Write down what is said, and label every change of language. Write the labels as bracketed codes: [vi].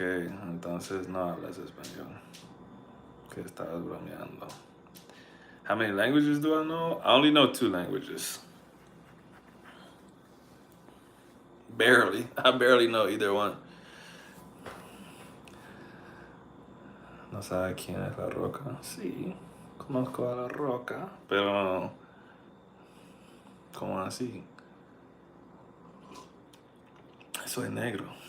[es] Entonces no hablas español. Que estabas bromeando. [en] How many languages do I know? I only know 2 languages. Barely. I barely know either one. [es] ¿No sabe quién es la roca? Sí, conozco a la roca, pero ¿cómo así? Soy negro.